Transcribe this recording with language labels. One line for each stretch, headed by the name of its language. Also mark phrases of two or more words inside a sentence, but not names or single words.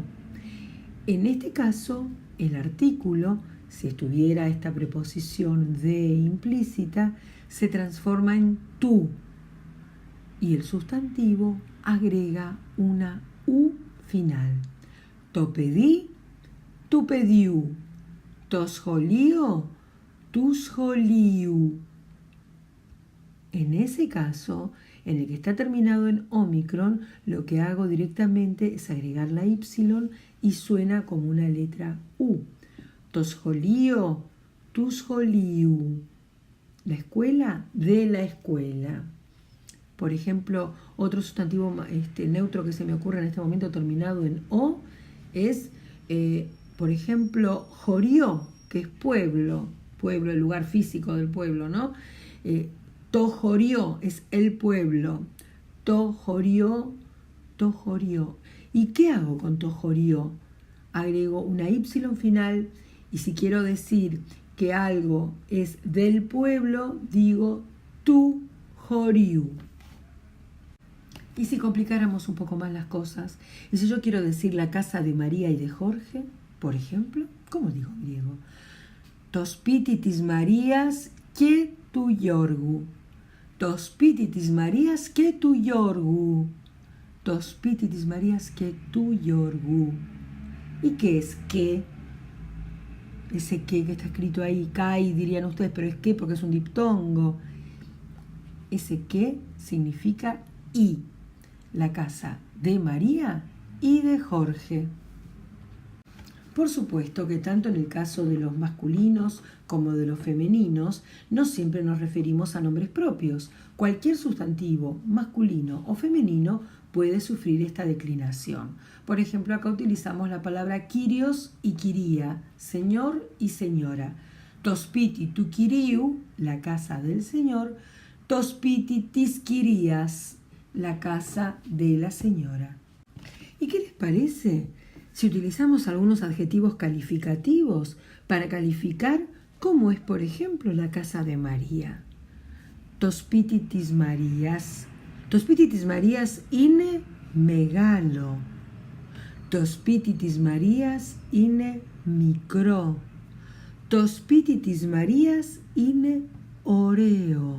Spanish: En este caso, el artículo, si estuviera esta preposición de implícita, se transforma en tu y el sustantivo agrega una u final.
Greek: Το παιδί, του παιδιού. Το σχολείο, του σχολείου. En ese caso, en el que está terminado en omicron, lo que hago directamente es agregar la y y suena como una letra u. Το σχολείο, του σχολείου.
Spanish: La escuela, de la escuela. Por ejemplo, otro sustantivo neutro que se me ocurre en este momento terminado en o es, por ejemplo, jorió, que es pueblo, el lugar físico del pueblo, ¿no?
Greek: Το χωριό
Spanish: es el pueblo.
Greek: Το χωριό, το χωριό.
Spanish: ¿Y qué hago con
Greek: το χωριό?
Spanish: Agrego una y final. Y si quiero decir que algo es del pueblo, digo
Greek: του χωριού.
Spanish: Y si complicáramos un poco más las cosas, y si yo quiero decir la casa de María y de Jorge, por ejemplo, ¿cómo digo en griego?
Greek: Το σπίτι της Μαρίας και του Γιώργου. Το σπίτι της Μαρίας και του Γιώργου. Το σπίτι της Μαρίας και του Γιώργου.
Spanish: ¿Y qué es qué? Ese que está escrito ahí, kai, dirían ustedes, pero es que porque es un diptongo. Ese que significa y, la casa de María y de Jorge. Por supuesto que tanto en el caso de los masculinos como de los femeninos, no siempre nos referimos a nombres propios. Cualquier sustantivo masculino o femenino puede sufrir esta declinación. Por ejemplo, acá utilizamos la palabra Kyrios y Kyria, señor y señora.
Greek: Το σπίτι του Κυρίου,
Spanish: la casa del señor.
Greek: Το σπίτι της Κυρίας,
Spanish: la casa de la señora. ¿Y qué les parece si utilizamos algunos adjetivos calificativos para calificar cómo es, por ejemplo, la casa de María?
Greek: Το σπίτι της Μαρίας. Το σπίτι της Μαρίας είναι μεγάλο. Το σπίτι της Μαρίας είναι μικρό. Το σπίτι της Μαρίας είναι ωραίο.